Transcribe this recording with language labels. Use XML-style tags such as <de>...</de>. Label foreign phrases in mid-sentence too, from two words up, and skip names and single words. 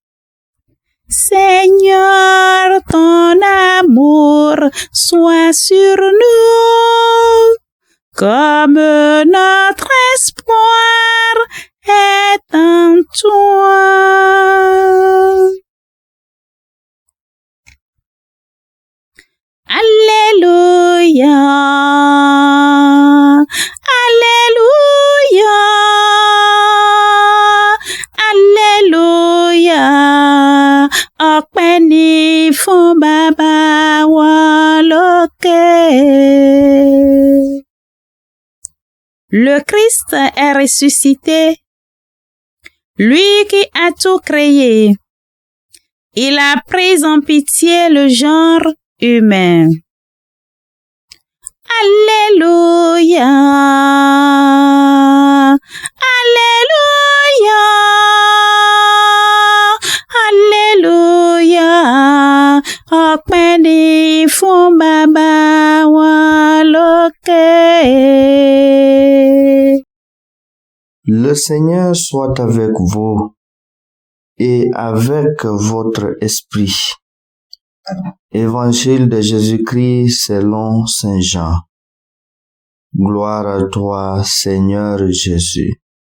<fr>Seigneur, ton amour soit sur nous, comme notre espoir est en toi. Alléluia, Alléluia, Alléluia,</fr> <yo>ọpẹ́ ni fún Baba wa lókè.</yo> <fr>Le Christ est ressuscité, lui qui a tout créé. Il a pris en pitié le genre humain. Alléluia, Alléluia, Alléluia,</fr> <yo>ọpẹ́ ni fún Baba wa lókè.</yo> <fr>Le Seigneur soit avec vous et avec votre esprit. Évangile de Jésus-Christ selon Saint Jean. Gloire à toi, Seigneur Jésus.</fr>